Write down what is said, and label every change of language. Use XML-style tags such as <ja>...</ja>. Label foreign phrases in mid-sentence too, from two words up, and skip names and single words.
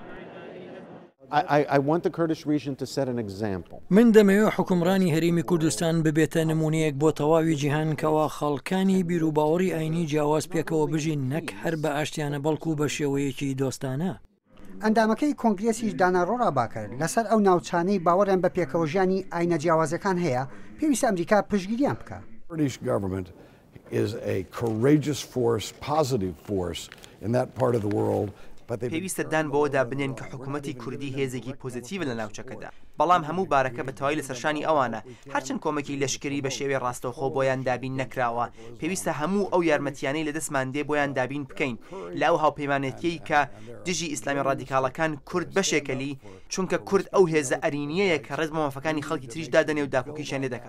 <ckb>من دەمەوێت حکومڕانی هەرێمی کوردستان ببێتە نمونەیەک بۆ تەواوی جیهان کەوا خەڵکانی بیرروباوەڕی ئاینی جیاواز پێکەوە بژین نەک هەر بە ئاشتیانە بەڵکو بە شێوەیەکی دۆستانە. ئەندامەکەی کۆنگرێسی داناڕۆڕا باکرد لەسەر ئەو ناوچانەی باوەڕیان بە پێکەوە ژیانی ئاینە جیاوازەکان هەیە پێویستە ئەمریکا پشتگیریان بکە.</ckb> <en>British government is a courageous force, positive force in that part of the world.</en> <ckb>پێویستە دان بۆەوەدا بنێن کە حکوومەتی کوردی هێزێکی پۆزیتیڤ لە ناوچەکەدا بەڵام هەموو بارەکە بە تەواوی لە سەرشانی ئەوانە هەرچەند کۆمەکی لەشکری بە شێوەی ڕاستەوخۆ بۆیان دابین نەکراوە پێویستە هەموو ئەو یارمەتیانەی لە دەستمان دێ بۆیان دابین بکەین لە ئەو هاوپەیمانەتیەی کە دژی ئیسلامی ڕادیکاڵەکان کورد بەشێکەلی چونکە کورد ئەو هێزە ئەرینیەیە کە ڕێز مەوافەکانی خەڵکی تریش دادەنێ و داپۆکیشیان لێ دەکات.</ckb>